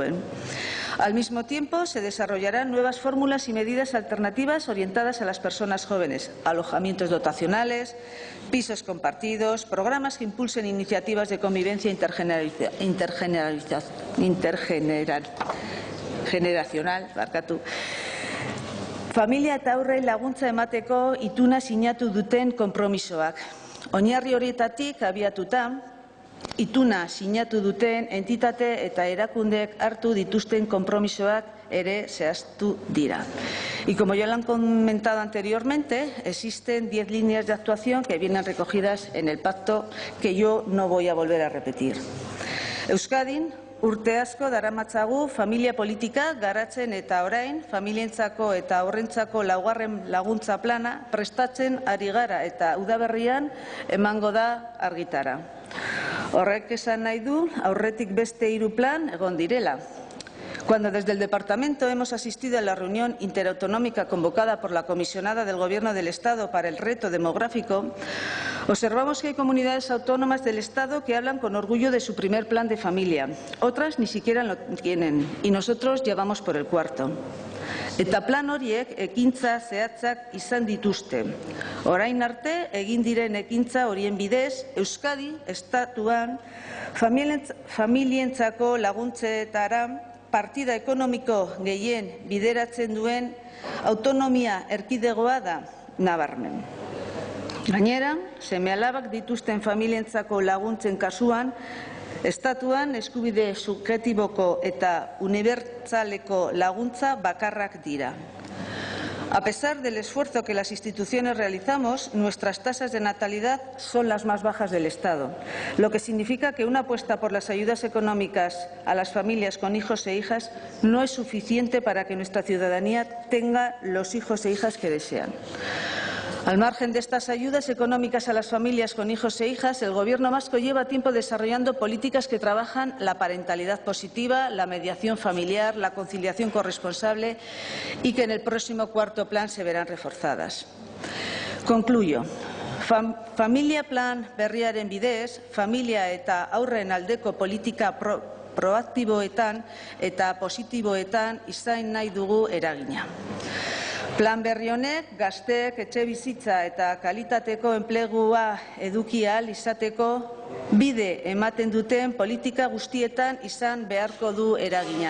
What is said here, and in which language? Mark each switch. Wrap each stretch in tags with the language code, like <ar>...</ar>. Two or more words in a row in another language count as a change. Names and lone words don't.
<es>Al mismo tiempo, se desarrollarán nuevas fórmulas y medidas alternativas orientadas a las personas jóvenes, alojamientos dotacionales, pisos compartidos, programas que impulsen iniciativas de convivencia intergeneracional,</es> <eu>familia eta haurrei laguntza emateko ituna sinatu duten konpromisoak. Oinarri horietatik abiatuta, ituna sinatu duten entitate eta erakundeek hartu dituzten konpromisoak ere zehaztu dira.</eu> <es>Y como ya lo han comentado anteriormente, existen 10 líneas de actuación que vienen recogidas en el pacto que yo no voy a volver a repetir.</es> <eu>Euskadin, urte asko daramatzagu familia politika garatzen eta orain familientzako eta haurrentzako laugarren laguntza plana prestatzen ari gara eta udaberrian emango da argitara. Horrek esan nahi du aurretik beste 3 plan egon direla.</eu> <es>Cuando desde el Departamento hemos asistido a la reunión interautonómica convocada por la comisionada del Gobierno del Estado para el reto demográfico, observamos que hay comunidades autónomas del Estado que hablan con orgullo de su primer plan de familia. Otras ni siquiera lo tienen y nosotros ya vamos por el 4.</es> <eu>Eta plan horiek ekintza zehatzak izan dituzte. Orain arte egin diren ekintza horien bidez, Euskadi estatuan familientzako laguntzetara partida ekonomiko gehien bideratzen duen autonomia erkidegoa da nabarmen. Gainera, seme-alabak dituzten familientzako laguntzen kasuan, estatuan eskubide subjektiboko eta unibertsaleko laguntza bakarrak dira.</eu> <es>A pesar del esfuerzo que las instituciones realizamos, nuestras tasas de natalidad son las más bajas del Estado, lo que significa que una apuesta por las ayudas económicas a las familias con hijos e hijas no es suficiente para que nuestra ciudadanía tenga los hijos e hijas que desean. Al margen de estas ayudas económicas a las familias con hijos e hijas, el Gobierno vasco lleva tiempo desarrollando políticas que trabajan la parentalidad positiva, la mediación familiar, la conciliación corresponsable y que en el próximo cuarto plan se verán reforzadas. Concluyo.</es> <eu>Familia plan berriaren bidez, familia eta haurren aldeko politika proaktiboetan eta positiboetan izan nahi dugu eragina. Plan berri honek gazteek etxebizitza eta kalitateko enplegua eduki ahal izateko bide ematen duten politika guztietan izan beharko du eragina.</eu>